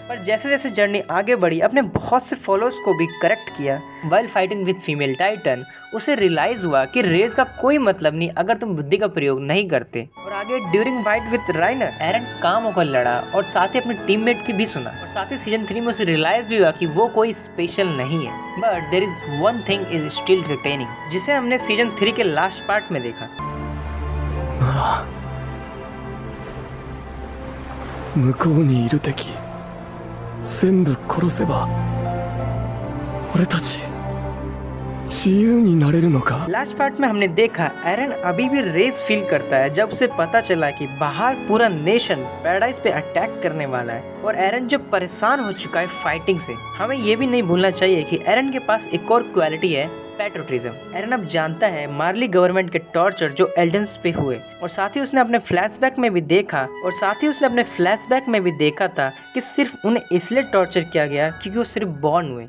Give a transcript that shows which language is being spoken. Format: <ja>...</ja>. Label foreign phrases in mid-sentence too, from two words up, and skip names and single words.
<hi>पर जैसे जैसे जर्नी आगे बढ़ी, अपने बहुत से फॉलोअर्स को भी करेक्ट किया।</hi> <en>while fighting with female titan,</en> <hi>उसे रियलाइज हुआ कि रेस का कोई मतलब नहीं अगर तुम बुद्धि का प्रयोग नहीं करते। और आगे</hi> <en>during fight with Reiner,</en> <hi>एरन काम होकर लड़ा और साथ ही अपने टीममेट की भी सुना। और साथ ही सीजन 3 में उसे रियलाइज भी हुआ कि वो कोई स्पेशल नहीं है।</hi> <en>but there is one thing is still retaining,</en> <hi>जिसे हमने सीजन 3 के</hi> <en>last part</en> <hi>में देखा।</hi> <ja>向こうにいる敵全部殺せば俺たち自由になれるのか?</ja> <en>last part</en> <hi>में हमने देखा एरन अभी भी</hi> <en>rage feel</en> <hi>करता है जब उसे पता चला कि बाहर पूरा नेशन पैराडाइज पे अटैक करने वाला है, और एरन जो परेशान हो चुका है फाइटिंग से। हमें ये भी नहीं भूलना चाहिए कि एरन के पास एक और क्वालिटी है, पैट्रियोटिज्म। एरन अब जानता है मार्ली गवर्नमेंट के टॉर्चर जो एल्डेंस पे हुए, और साथ ही उसने अपने फ्लैशबैक में भी देखा था कि सिर्फ उन्हें इसलिए टॉर्चर किया गया क्योंकि वो सिर्फ बॉर्न हुए।</hi>